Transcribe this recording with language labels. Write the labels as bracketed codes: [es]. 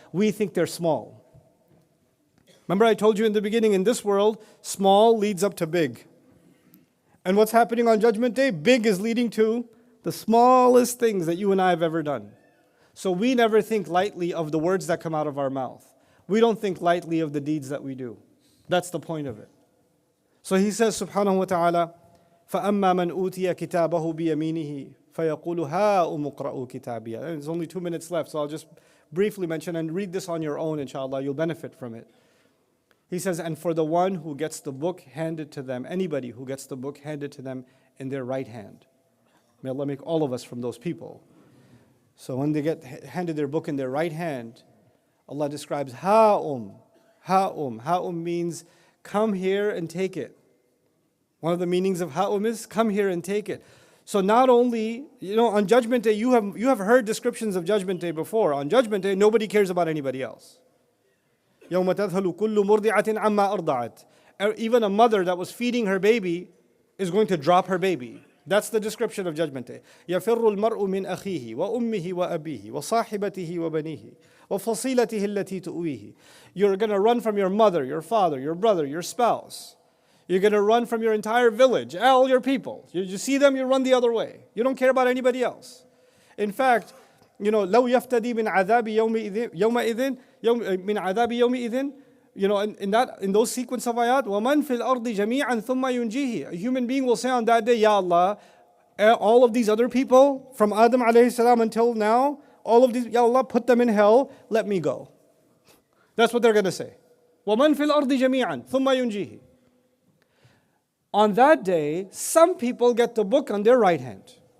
[en] We think they're small. Remember I told you in the beginning, in this world, small leads up to big. And what's happening on Judgment Day? Big is leading to the smallest things that you and I have ever done. So we never think lightly of the words that come out of our mouth. We don't think lightly of the deeds that we do. That's the point of it. So he says, [ar] subhanahu wa ta'ala, فَأَمَّا مَنْ أُوتِيَ كِتَابَهُ بِيَمِينِهِ فَيَقُولُ هَاؤُمُ اقْرَءُوا كِتَابِيَهْ. [en] And there's only 2 minutes left, so I'll just briefly mention and read this on your own, inshallah. You'll benefit from it. He says, and for the one who gets the book handed to them, anybody who gets the book handed to them in their right hand. May Allah make all of us from those people. So when they get handed their book in their right hand, Allah describes ha'um. Ha'um means come here and take it. One of the meanings of ha'um is come here and take it. So not only, on Judgment Day, you have heard descriptions of Judgment Day before. On Judgment Day, nobody cares about anybody else. [ar] يَوْمَ تَذْهَلُ كُلُّ مُرْضِعَةٍ عَمَّا أَرْضَعَتْ. [en] Even a mother that was feeding her baby is going to drop her baby. That's the description of Judgment Day. [ar] يَفِرُّ الْمَرْءُ مِنْ أَخِيهِ وَأُمِّهِ وَأَبِيهِ وَصَاحِبَتِهِ وَبَنِيهِ وَفَصِيلَتِهِ الَّتِي تُؤْوِيهِ. [en] You're going to run from your mother, your father, your brother, your spouse. You're going to run from your entire village, all your people. You see them, you run the other way. You don't care about anybody else. In fact, [ar] لو يفتدي من عذاب يومئذ من عذاب يومئذ. [en] In those sequence of ayat, [ar] وَمَنْ فِي الْأَرْضِ جَمِيعًا ثُمَّ يُنْجِيهِ. [en] A human being will say on that day, Ya Allah, all of these other people, from Adam alayhi salam until now, all of these, Ya Allah, put them in hell, let me go. That's what they're going to say. [ar] وَمَنْ فِي الْأَرْضِ جَمِيعًا ثُمَّ يُنْجِيهِ. [en] On that day, some people get the book on their right hand.